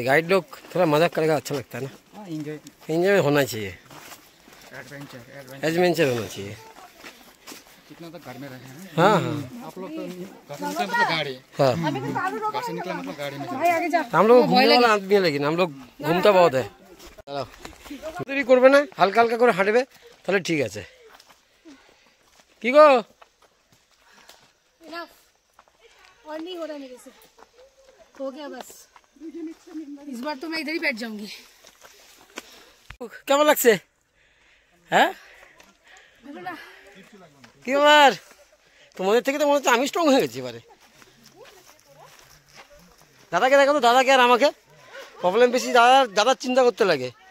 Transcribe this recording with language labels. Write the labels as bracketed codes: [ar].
[hi] Guide लोग थोड़ा मजाक करेगा, अच्छा लगता है ना, एंजॉय होना चाहिए, एडवेंचर होना चाहिए। कितना तक घर में रहे हैं? हाँ हाँ, आप लोग तो घर से निकले मतलब गाड़ी, हाँ घर से निकले मतलब गाड़ी में। हम लोग घूमने वाला आदमी है, लेकिन हम लोग घूमता बहुत है। [bn] चलो দেরি করবে না, হালকা হালকা করে হাঁটবে, তাহলে ঠিক আছে। কি গো, [hi] और नहीं हो रहा मेरे से, हो गया बस, इस बार तो मैं इधर ही बैठ जाऊंगी। [bn] কেমন লাগছে? হ্যাঁ কি ব্যাপার, তোমাদের থেকে তো মনে হচ্ছে আমি স্ট্রং হয়ে গেছি এবারে। দাদাকে দেখো তো, দাদাকে আর আমাকে প্রবলেম বেশি, দাদার চিন্তা করতে লাগে।